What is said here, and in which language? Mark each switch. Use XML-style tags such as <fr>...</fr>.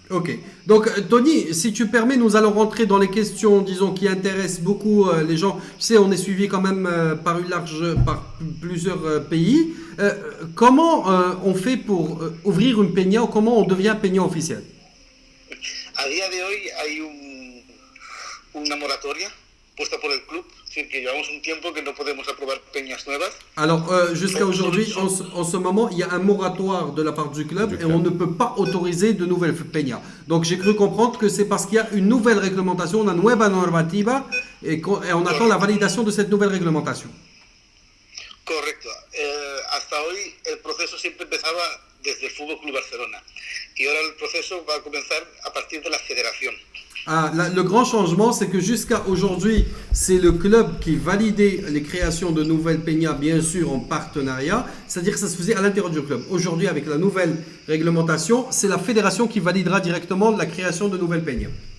<fr>Ok. Donc, Tony, si tu permets, nous allons rentrer dans les questions, disons, qui intéressent beaucoup les gens. Tu sais, on est suivi quand même par plusieurs pays. Comment on fait pour ouvrir une peña ou comment on devient peña officiel?</fr> <es>A día de hoy hay una moratoria puesta por el club, es decir, que llevamos un tiempo que no podemos aprobar peñas nuevas.</es> <fr>Alors, jusqu'à aujourd'hui, en ce moment, il y a un moratoire de la part du club et on ne peut pas autoriser de nouvelles peñas. Donc, j'ai cru comprendre que c'est parce qu'il y a une nouvelle réglementation,</fr> <es>una nueva normativa,</es> <fr>et on attend la validation de cette nouvelle réglementation.</fr> <es>Correcto. Hasta hoy el proceso siempre empezaba desde el Fútbol Club Barcelona y ahora el proceso va a comenzar a partir de la federación.</es> <fr>Le grand changement, c'est que jusqu'à aujourd'hui, c'est le club qui validait les créations de nouvelles peñas, bien sûr en partenariat, c'est-à-dire que ça se faisait à l'intérieur du club. Aujourd'hui, avec la nouvelle réglementation, c'est la fédération qui validera directement la création de nouvelles peñas.</fr>